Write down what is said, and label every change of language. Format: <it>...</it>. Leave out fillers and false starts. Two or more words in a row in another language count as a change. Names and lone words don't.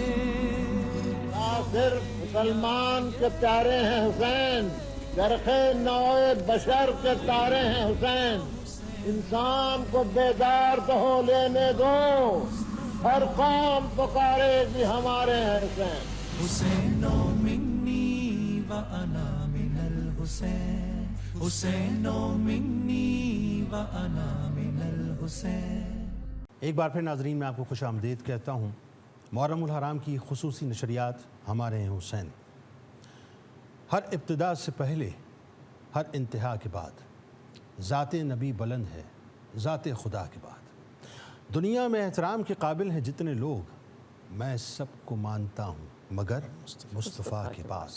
<ur>صرف مسلمان کے پیارے ہیں حسین، گرخ نوع بشر کے تارے ہیں حسین۔ انسان کو بیدار تو ہو لینے دو، ہر قوم پکارے گی ہمارے ہیں حسین۔</ur> <ar>حسین منی و انا من الحسین، حسین منی و انا من الحسین۔</ar> <ur>ایک بار پھر ناظرین میں آپ کو خوش آمدید کہتا ہوں۔ محرم الحرام کی خصوصی نشریات ہمارے ہیں حسین۔ ہر ابتدا سے پہلے، ہر انتہا کے بعد، ذات نبی بلند ہے، ذات خدا کے بعد۔ دنیا میں احترام کے قابل ہیں جتنے لوگ، میں سب کو مانتا ہوں مگر مصطفیٰ کے بعد۔</ur>